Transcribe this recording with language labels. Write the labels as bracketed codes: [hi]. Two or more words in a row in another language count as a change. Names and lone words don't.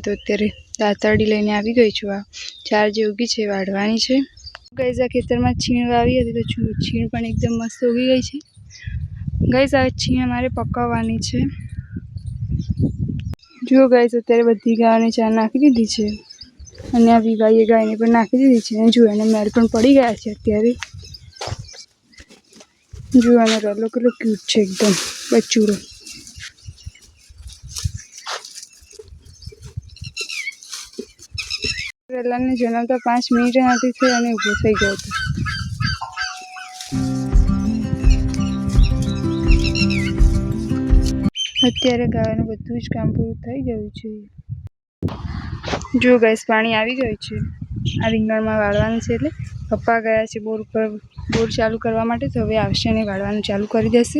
[gu] તો અત્યારે દાતરડી લઈને આવી ગઈ છું। આ 4 જે ઉગી છે વાઢવાની છે। ગાઇસ આ ખેતરમાં છીણ વાવી હતી તો છીણ પણ એકદમ મસ્ત ઉગી ગઈ છે। ગાઇસ આ છીણ અમારે પકાવવાની છે। જો ગાઇસ અત્યારે બધી ગાયોને ચાર નાખી દીધી છે અને આ વિવાઈએ ગાયને પણ નાખી દીધી છે। જો એને મેલ પણ પડી ગયા છે અત્યારે। જો આનો રલો કેટલો ક્યૂટ છે એકદમ બચૂડો। રલાને જન્મતા 5 મિનિટ નથી થઈ અને ઊભો થઈ ગયો હતો। અત્યારે ગાયોનું બધું જ કામ પૂરું થઈ ગયું છે। જો ગાઇસ પાણી આવી ગયું છે। आ રીંગણમાં વાળવાનું છે એટલે પપ્પા ગયા છે બોર પર બોર ચાલુ કરવા માટે। તો હવે આવશે ને વાળવાનું ચાલુ કરી દેશે।